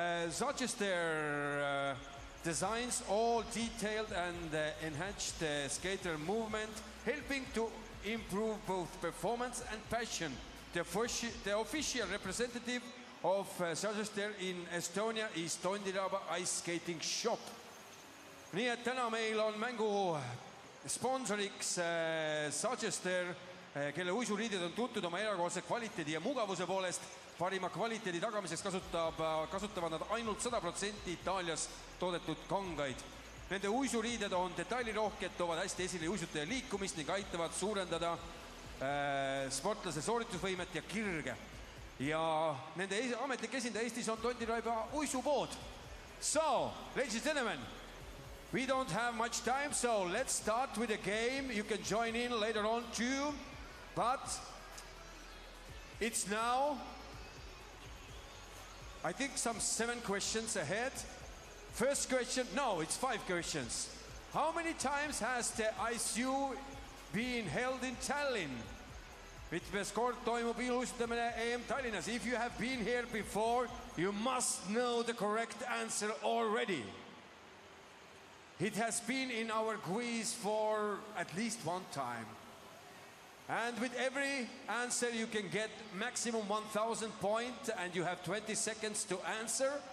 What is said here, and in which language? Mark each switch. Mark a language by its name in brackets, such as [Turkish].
[English] Suggester designs all detailed and enhanced skater movement, helping to improve both performance and passion. The official representative of Sažester in Estonia is Tondiraba Ice Skating Shop. [Estonian] nii et täna meil on mängu sponsoriks Sažester, kelle uisuriided on tuntud oma erakordse kvaliteedi ja mugavuse poolest. Parima kvaliteedi tagamiseks kasutavad nad ainult 100% Itaalias toodetud kangaid. Nende uisuriided on detailirohked, toovad hästi esile uisutaja liikumist ning aitavad suurendada sportlase sooritusvõimet ja kirge. Ja nende ametlik esindaja Eestis on Tondiraba uisupood. [English] So, ladies and gentlemen, we don't have much time, so let's start with the game. You can join in later on too, but it's now, I think, some 7 questions ahead. First question, no, it's 5 questions. How many times has the ISU been held in Tallinn? [Estonian] Mitmes kord toimub ilustamine EM Tallinnas? [English] If you have been here before, you must know the correct answer already. It has been in our quiz for at least 1 time. And with every answer you can get maximum 1,000 points and you have 20 seconds to answer.